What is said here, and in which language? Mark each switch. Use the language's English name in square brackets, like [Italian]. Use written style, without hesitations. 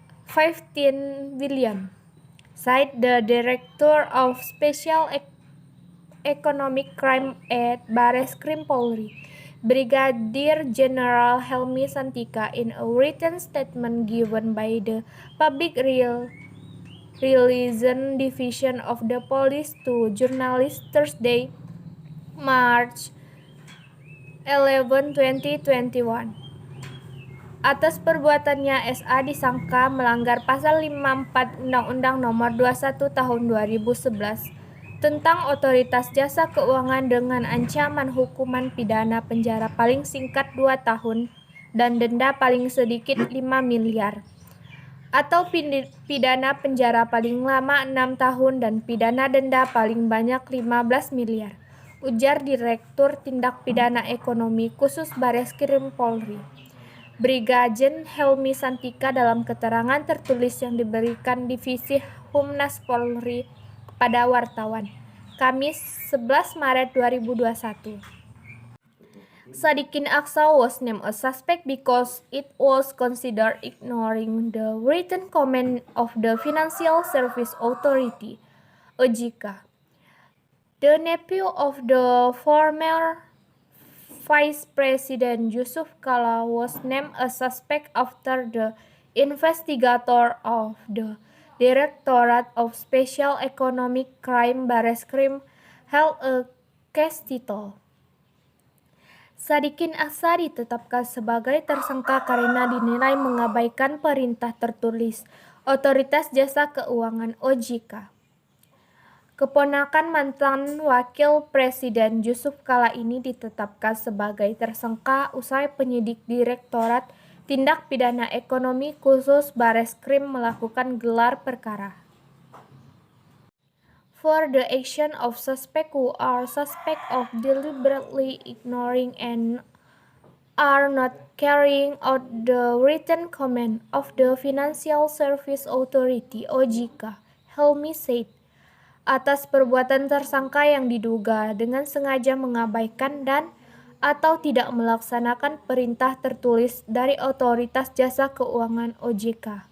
[English] 15 billion, said the Director of Special Economic Crime at Bareskrim Polri, Brigadier General Helmi Santika, in a written statement given by the Public Relations Division of the Police to journalists Thursday, March 11, 2021. [Indonesian] Atas perbuatannya, SA disangka melanggar Pasal 54 Undang-Undang Nomor 21 Tahun 2011 tentang Otoritas Jasa Keuangan dengan ancaman hukuman pidana penjara paling singkat 2 tahun dan denda paling sedikit 5 miliar atau pidana penjara paling lama 6 tahun dan pidana denda paling banyak 15 miliar, ujar Direktur Tindak Pidana Ekonomi Khusus Bareskrim Polri, Brigjen Helmi Santika dalam keterangan tertulis yang diberikan Divisi Humnas Polri kepada wartawan, Kamis 11 Maret 2021. [English] Sadikin Aksa was named a suspect because it was considered ignoring the written comment of the Financial Service Authority, OJK. The nephew of the former Vice President Yusuf Kala was named a suspect after the investigator of the Directorate of Special Economic Crime Bareskrim held a case title. [Indonesian] Sadikin Aksa ditetapkan sebagai tersangka karena dinilai mengabaikan perintah tertulis Otoritas Jasa Keuangan OJK. Keponakan mantan Wakil Presiden Yusuf Kala ini ditetapkan sebagai tersangka usai penyidik Direktorat Tindak Pidana Ekonomi Khusus Bareskrim melakukan gelar perkara. [English] For the action of suspect who are suspect of deliberately ignoring and are not carrying out the written command of the Financial Service Authority OJK, Helmi said. [Indonesian] Atas perbuatan tersangka yang diduga dengan sengaja mengabaikan dan atau tidak melaksanakan perintah tertulis dari Otoritas Jasa Keuangan OJK.